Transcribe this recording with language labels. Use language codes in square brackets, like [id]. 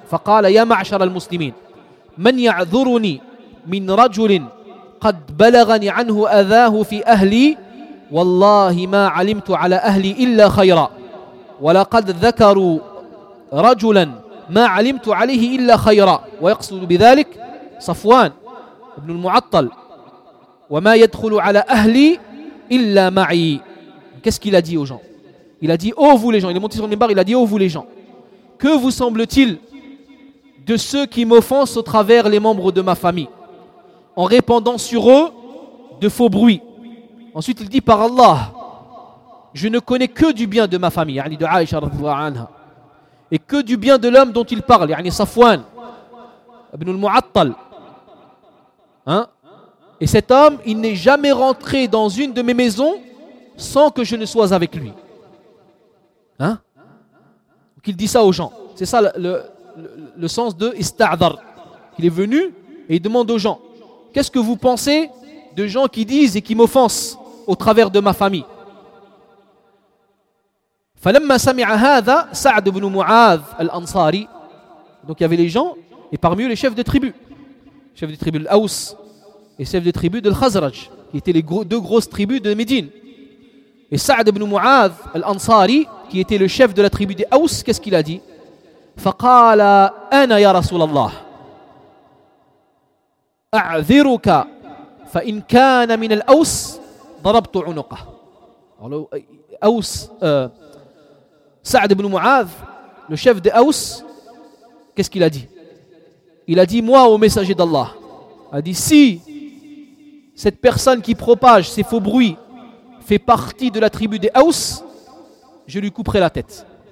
[ar] فقال يا معشر المسلمين من يعذرني من رجل قد بلغني عنه أذاه في أهلي والله ما علمت على أهلي إلا خيرا ولقد ذكروا رجلا ما علمت عليه إلا خيرا ويقصد بذلك صفوان ابن المعطل وما يدخل على أهلي إلا معي. [fr] Qu'est-ce qu'il a dit aux gens? Il a dit, oh vous les gens, il est monté sur le minbar, il a dit, oh vous les gens, que vous semble-t-il de ceux qui m'offensent au travers les membres de ma famille en répandant sur eux de faux bruits? Ensuite il dit, par Allah, je ne connais que du bien de ma famille, yani de Aïcha radhiyallahu anha, et que du bien de l'homme dont il parle, yani Safwan ibn al-Mu'attal. Hein? Et cet homme, il n'est jamais rentré dans une de mes maisons sans que je ne sois avec lui. Hein? Qu'il dit ça aux gens. C'est ça le sens de ista'dhar. Il est venu et il demande aux gens, qu'est-ce que vous pensez de gens qui disent et qui m'offensent au travers de ma famille? [ar] فلما سمع هذا سعد بن معاذ الأنصاري. [fr] Donc il y avait les gens et parmi eux les chefs de tribu. Chef de tribu de l'Aous et chef de tribu de l'Khazraj, qui étaient les deux grosses tribus de Médine. Et Sa'd ibn Mu'adh al-Ansari, qui était le chef de la tribu des Aous, qu'est-ce qu'il a dit? [ar] فقال انا يا رسول الله اعذرك فان كان من الاوس ضربت عنقه. [fr] Aous, Sa'd ibn Mu'adh, le chef des Aous, qu'est-ce qu'il a dit? Il a dit, moi au messager d'Allah, a dit, si cette personne qui propage ces faux bruits fait partie de la tribu des Aous, je lui couperai la tête.